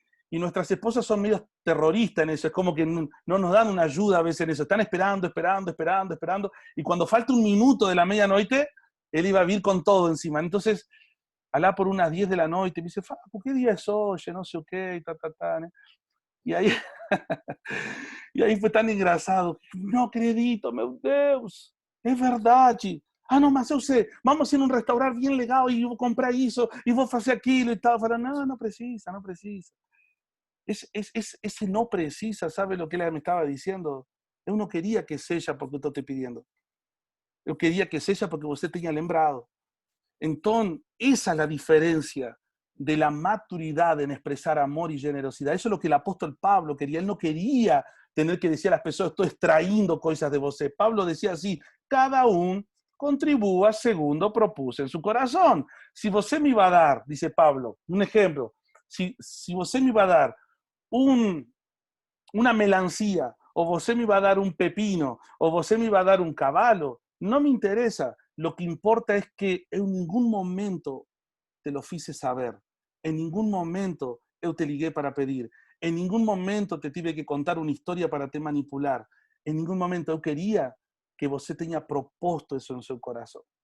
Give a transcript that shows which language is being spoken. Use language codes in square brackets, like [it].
[es] Y nuestras esposas son medio terroristas en eso, es como que no nos dan una ayuda a veces en eso. Están esperando. Y cuando falta un minuto de la medianoche, él iba a vir con todo encima. Entonces, allá por unas 10 de la noche, me dice, Facu, ¿qué día es hoy? No sé qué, ¿no? Y ahí, y ahí fue tan engraçado. [pt] No acredito, meu Deus, é verdade. Ah, não, mas eu sei, vamos ir num restaurante bien legal e eu vou comprar isso, e vou fazer aquilo e tal. Falando, no precisa. [es] Ese no precisa, ¿sabe lo que él me estaba diciendo? Yo no quería que sea porque yo estoy pidiendo. Yo quería que sea porque usted tenía lembrado. Entonces, esa es la diferencia de la maturidad en expresar amor y generosidad. Eso es lo que el apóstol Pablo quería. Él no quería tener que decir a las personas, estoy extrayendo cosas de vos. Pablo decía así, cada uno contribúa segundo propuse en su corazón. Si você me va a dar, dice Pablo, un ejemplo, si você me va a dar una melancía, o você me va a dar un pepino, o você me va a dar un caballo, no me interesa. Lo que importa es que en ningún momento te lo hice saber. En ningún momento yo te ligué para pedir. En ningún momento te tuve que contar una historia para te manipular. En ningún momento yo quería que você tenga propuesto eso en su corazón.